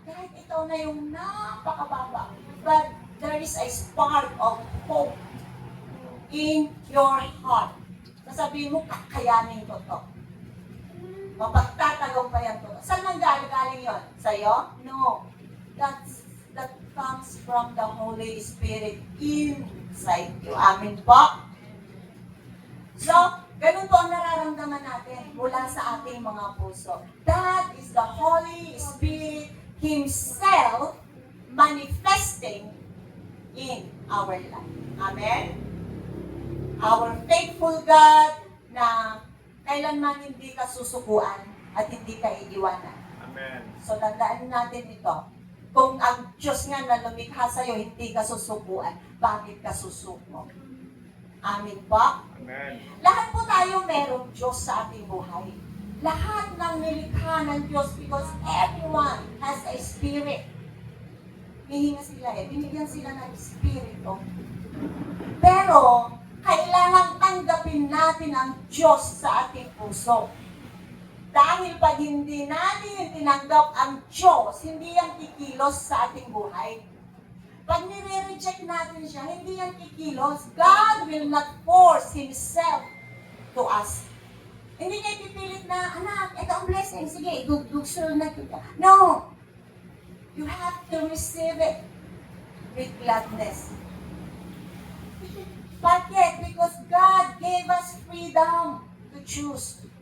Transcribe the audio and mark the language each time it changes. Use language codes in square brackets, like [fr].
[tl] Kahit ito na yung napakababa, [en] but there is a spark of hope in your heart. [tl] Sasabihin mo, kakayanin ko to. Mapagtatagumpayan ko to. Saan nanggaling yun? Sa'yo? No. [en] That comes from the Holy Spirit inside you. [tl] Amen po? So, ganun po ang nararamdaman natin mula sa ating mga puso. [en] That is the Holy Spirit Himself manifesting in our life. [tl] Amen? [en] Our faithful God [tl] na kailanman hindi ka susukuan at hindi ka iiwanan. Amen. So, tandaan natin ito. Kung ang Diyos nga na lumikha sa'yo, hindi ka susukuan, bakit ka susuko? Amin po? Amen. Lahat po tayo merong Diyos sa ating buhay. Lahat ng nilikha ng Diyos [en] because everyone has a spirit. [tl] Hihinga sila binigyan sila ng espiritu. Pero, kailangan tanggapin natin ang Diyos sa ating puso. Dahil pag hindi natin tinanggap ang Diyos, hindi yan kikilos sa ating buhay. Pag nire-reject natin siya, hindi yan kikilos. [en] God will not force Himself to us. [tl] Hindi niya ipipilit na, anak, ito ang blessing. Sige, dugsul na kita. No! [en] You have to receive it with gladness. Bakit? Because God gave us freedom to choose.